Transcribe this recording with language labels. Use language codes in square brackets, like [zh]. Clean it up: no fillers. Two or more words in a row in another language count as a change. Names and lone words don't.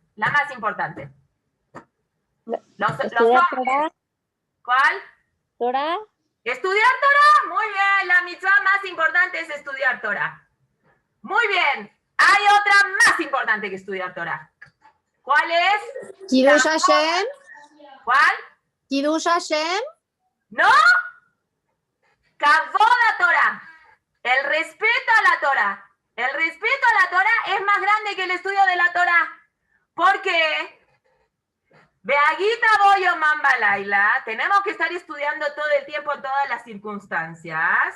[es] La más importante. Los hombres. ¿Cuál? Torah. ¿Estudiar Torah? Muy bien, la mitzvah más importante es estudiar Torah. Muy bien, hay otra más importante que estudiar Torah. ¿Cuál es? [he] קידוש השם. [es] ¿Cuál? [he] קידוש השם. [es] No. Kavod a Torah. El respeto a la Torah. El respeto a la Torah es más grande que el estudio de la Torah. ¿Por qué? [he] והגית בו יומם ולילה, [es] tenemos que estar estudiando todo el tiempo en todas las circunstancias.